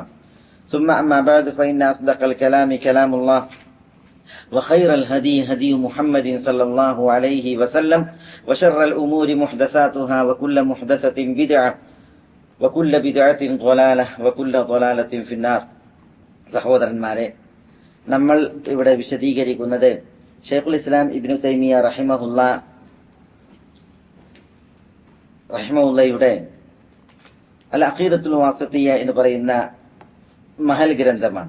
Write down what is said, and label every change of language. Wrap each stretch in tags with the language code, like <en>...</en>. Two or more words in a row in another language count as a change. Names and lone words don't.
<ar>ثم أما بعد فإن أصدق الكلام كلام الله وخير الهدي هدي محمد صلى الله عليه وسلم وشر الأمور محدثاتها وكل محدثة بدعة وكل بدعة ضلالة وكل ضلالة في النار.</ar> <ml>സഹോദരന്മാരെ, നമ്മൾ ഇവിടെ വിശദീകരിക്കുന്നത് ഷെയ്ഖുൽ ഇസ്ലാം ഇബ്നു തൈമിയ റഹിമഹുല്ലയുടെ അൽ അഖീദത്തുൽ വാസിത്തിയ്യ എന്ന് പറയുന്ന മഹൽ ഗ്രന്ഥമാണ്.</ml>